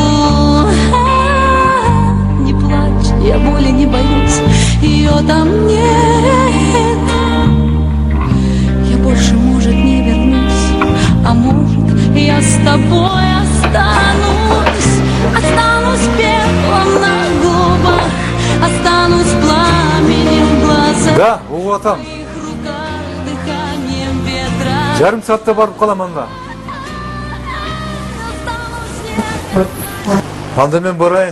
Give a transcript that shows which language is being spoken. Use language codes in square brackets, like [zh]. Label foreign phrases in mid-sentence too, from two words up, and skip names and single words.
[ru] Не плачь, я боли не боюсь, ее там нет. Я больше, может, не вернусь, а может, я с тобой останусь. Останусь пеплом на губах, останусь пламенем в глазах. [ky] Да, угуп атам. [ru] В твоих руках дыханием ветра. [ky] Жарым саатта барып калам анда. Анда мен барайын.